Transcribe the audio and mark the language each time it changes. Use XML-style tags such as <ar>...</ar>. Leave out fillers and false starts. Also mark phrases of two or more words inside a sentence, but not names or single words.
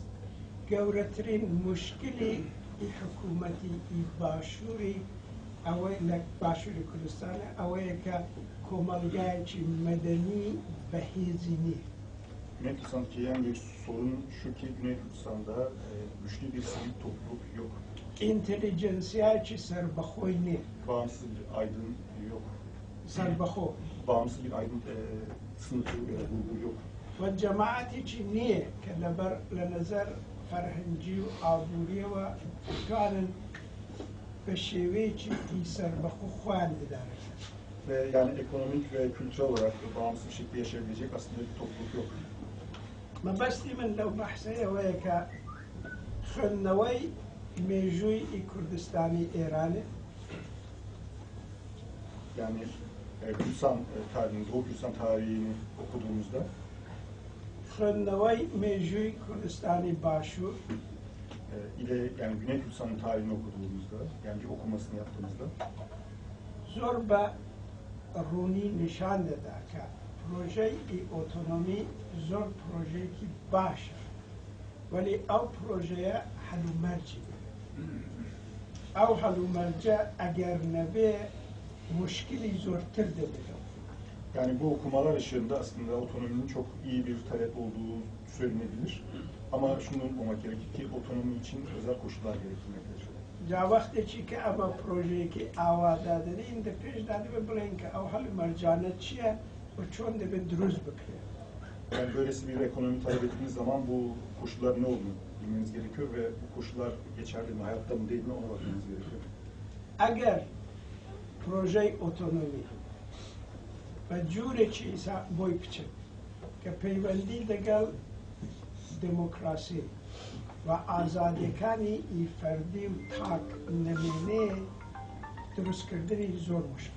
<ckb>گەورەترین مشکلی حکوومەتی باشووری ئەوەی لە باشووری کوردستانە ئەوەیە کە کۆمەلگایەکی مەدەنی بەهێزی نییە.</ckb> <tr>Güney Kürdistan'daki en büyük sorun şu ki Güney Kürdistan'da güçlü bir sivil topluluk yok.</tr> <ckb>ئینتەلیجەنسیایکی سەربەخۆی نییە.</ckb> <tr>Bağımsız bir aydın yok.</tr> <ckb>سەربەخۆ</ckb> <tr>Bağımsız bir aydın sınıfı ya da grubu yok.</tr> <ckb>و جەماعەتێکی نییە کە لە نەزەر فەرهەنگی و ئابووریەوە توانن بە شێوەیەکی سەربەخۆ خۆیان دەدارێتن.</ckb> <tr>Ve yani ekonomik ve kültürel olarak bağımsız bir şekilde yaşayabilecek aslında bir topluluk yok.</tr> <ckb>مەبەستی من لەو بەحسەیەوەیە کە خوێندنەوەی مێژووی کوردستانی ئێرانە</ckb> <tr>Yani Kürdistan'ın tarihini, Doğu Kürdistan tarihini okuduğumuzda</tr> <ckb>خوێندنەوەی مێژووی کوردستانی باشوور</ckb> <tr>ile yani Güney Kürdistan'ın tarihini okuduğumuzda, yani bir okumasını yaptığımızda</tr> <ckb>زۆر بە ڕوونی نیشان دەدا کە پرۆژەی ئۆتۆنۆمی زۆر پرۆژەیەکی باشە وەلی ئەو پرۆژەیە هەلومەرجی ئەو هەلومەرجە ئەگەر نەبێ مشکلی زۆرتر دەبێت.</ckb> <tr>Yani bu okumalar ışığında aslında otonominin çok iyi bir talep olduğu söylenebilir. Ama şunu unutmamak gerekir ki otonomi için özel koşullar gerektirmektedir.</tr> <ckb>جا وەختێکی کە ئەمە پرۆژەیەکی ئاوادا دەدەین دە پێشدا دەبێت بڵێن کە ئەو هەلومەرجانە چییە و چۆن دەبێت دروست بکرێت.</ckb> <tr>Yani böylesi bir ekonomi talep ettiğiniz zaman bu koşullar ne olduğunu bilmeniz gerekiyor ve bu koşullar geçerli mi, hayatta mı değil mi ona bakmanız gerekiyor.</tr> <ckb>ئەگەر پرۆژەی ئۆتۆنۆمی بە جوورێکی بۆی بچێت کە پەیوەندی لەگەڵ دموکراسی و ئازادیەکانی فەردی و تاک نەمێنێ دروستکردنی زۆر مشکل.</ckb>